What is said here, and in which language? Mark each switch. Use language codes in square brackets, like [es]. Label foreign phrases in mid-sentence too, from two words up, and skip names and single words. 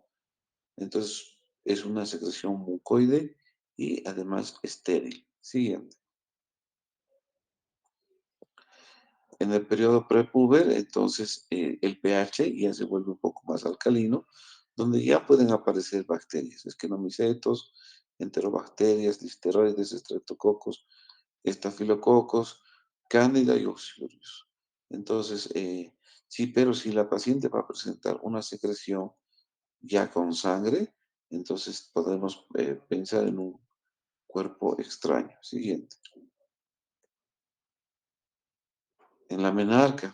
[es] Entonces es una secreción mucoide y además estéril. Siguiente. En el periodo prepuber, entonces el pH ya se vuelve un poco más alcalino, donde ya pueden aparecer bacterias, esquenomicetos, enterobacterias, listeroides, estreptococos, estafilococos, cándida y oxidurius. Entonces, sí, pero si la paciente va a presentar una secreción ya con sangre, entonces podemos pensar en un cuerpo extraño. Siguiente. En la menarca.